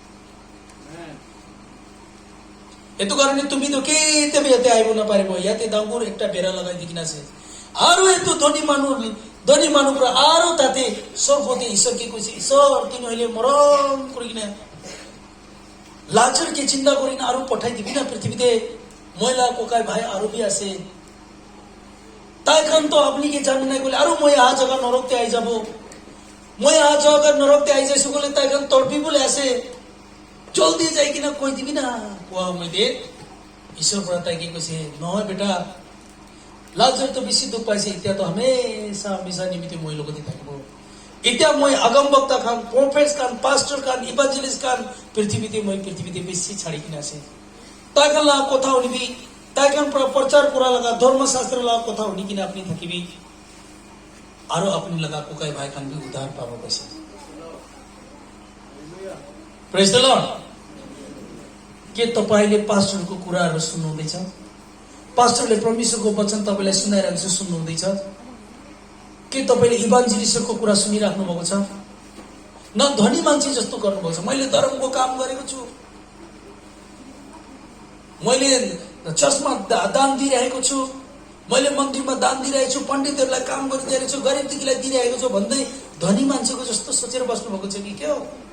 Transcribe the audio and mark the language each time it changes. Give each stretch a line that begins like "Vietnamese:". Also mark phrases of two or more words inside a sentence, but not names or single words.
Naga Pidgin: এইটো কাৰণে তুমিতো কেতিয়াবা ইয়াতে আহিব নাপাৰিব, ইয়াতে ডাঙৰ একটা বেৰা লগাই দি কিনা আছে। আৰু এইটো ধনী মানুহ পৰা আৰু তাতে স্বৰ্গতে ঈশ্বৰকে কৈছে, ঈশ্বৰ তুমি হইলে মৰম কৰি কিনা লাজাৰকে চিন্তা কৰি কিনা আৰু পঠাই দিবি না পৃথিৱীতে, মহিলা ককাই ভাই আৰু বি আছে, তাই খান তো আপনি কি জানেন নাই বলে, আৰু মই আহা জাগা নৰকতে আহি যাব, মই আহা জাগা নৰকতে আহি যাইছো বলে তাই খান তড়পি বলে আছে, জলদি যাই কিনা কৈ দিবি না। কোৱা মই দে ঈশ্বৰ পৰা তাই কি কৈছে, নহয় বেটা, লাজাৰটো বেছি দুখ পাইছে, এতিয়াতো হামেশা হামেশা নিমিত্তে মই লগতে থাকিব। এতিয়া মই আগম বক্তা খান, প্ৰফেট খান, পাষ্টৰ খান, ইভাঞ্জেলিষ্ট খান পৃথিৱীতে বেছি ছাড়ি কিনা আছে। তাই খান লগা কথা শুনিবি, তাই খান পৰা প্ৰচাৰ কৰা লগা ধৰ্মশাস্ত্ৰ লগা কথা শুনি কিনে আপুনি থাকিবি, আৰু আপুনি লগা ককাই ভাই খান বি উদ্ধাৰ পাব কৈছে।
English: Praise the Lord.
Nepali: के तपाईले पास्टरको कुराहरू सुन्नुहुँदैछ? पास्टरले परमेश्वरको वचन तपाईलाई सुनाइरहेको छ, सुन्नुहुँदैछ? के तपाईले इभान्जेलिस्टको कुरा सुनिराख्नु भएको छ? न धनी मान्छे जस्तो गर्नुभएको छ, मैले धर्मको काम गरेको छु, मैले चर्चमा दान दिइरहेको छु, मैले मन्दिरमा दान दिइरहेको छु, पण्डितहरूलाई काम गरिदिएको छु, गरिब दुखीलाई दिइरहेको छु भन्दै धनी मान्छेको जस्तो सोचेर बस्नु भएको छ कि के हो?